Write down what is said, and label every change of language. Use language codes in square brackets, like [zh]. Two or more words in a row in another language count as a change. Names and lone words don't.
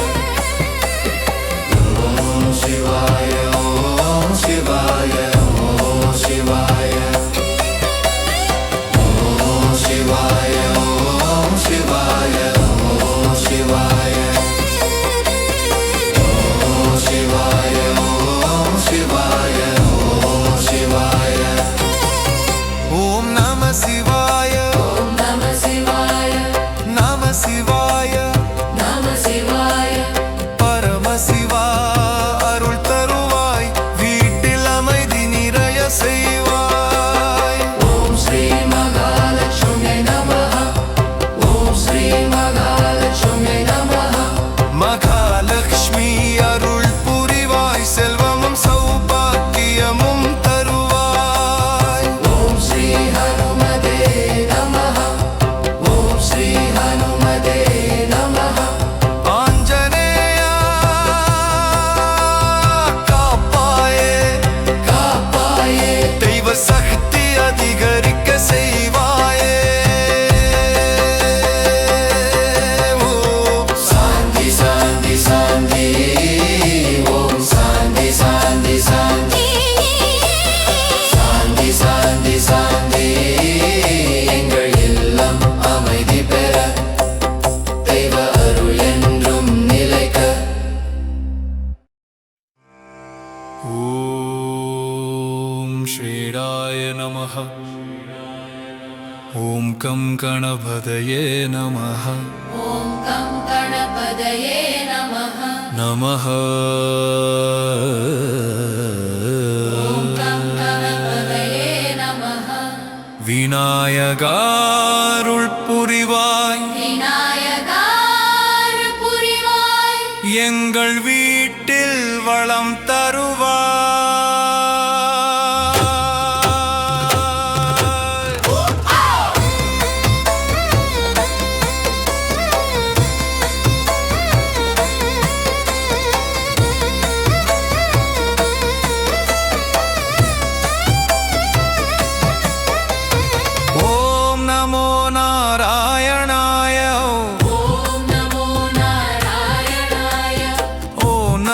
[ta] ஓம் சிவாய ஓம் சிவாய ஓம் சிவாய ஓம் சிவாய ஓம் சிவாய ஓம் சிவாய ஓம் சிவாய ஓம் சிவாய ஓம் சிவாய ஓம் நம சிவாய [sa] ॐ नमः शिवाय [ta] நம சிவாய [sa] नमः शिवाय [ta] பரமசிவா அருள் தருவாய் வீட்டில் அமைதி நிறைய செய்வாய் [sa] ॐ श्री महालक्ष्म्यै नमः ॐ श्री महालक्ष्म्यै नमः [ta] மகாலட்சுமி அருள் புரிவாய் செல்வமும் சௌபாக்கியமும் தருவாய் [sa] ॐ श्री हनुमते नमः ॐ श्री हनुमते नमः [ta] ஆஞ்சநேயா காப்பாயே कापाये தெய்வ சக்தி அதிகரிக்க செய்வாயே ஓ [sa] शान्ति शान्ति शान्ति ॐ शान्ति शान्ति शान्ति शान्ति शान्ति शान्ति [ta] எங்கள் இல்லம் அமைதி பெற தெய்வ அருள் என்றும் நிலைக்க [sa] ॐ श्रीराय नमः ॐ कं गणपतये नमः ॐ गं गणपतये नमः नमः ॐ गं गणपतये नमः [ta] விநாயகாருள் புரிவாய் விநாயகார் புரிவாய் எங்கள் வீட்டில் வளம் தருவாய் [sa] ॐ नमो नारायणाय ॐ नमो नारायणाय [ta] ஓம்